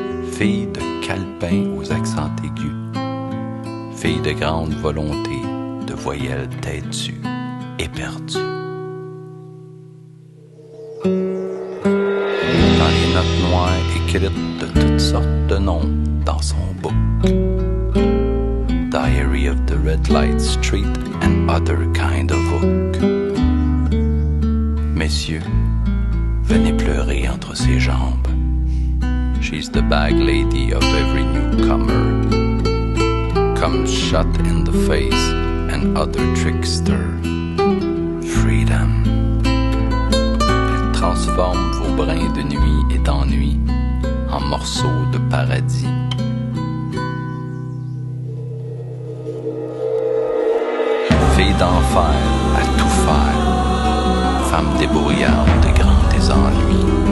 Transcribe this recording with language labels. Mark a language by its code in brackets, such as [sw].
[fr] Fille de calepin aux accents aigus. Fille de grande volonté, de voyelles têtues et perdues. Dans les notes noires écrites de toutes sortes de noms dans son book. [en] Diary of the Red Light Street and other kind of hook. [fr] Messieurs, venez pleurer entre ses jambes. [en] She's the bag lady of every newcomer. Come shot in the face and other trickster. Freedom. [fr] Elle transforme vos brins de nuit et d'ennui en morceaux de paradis. Fille d'enfer à tout faire, femme débrouillarde de grands désennuis.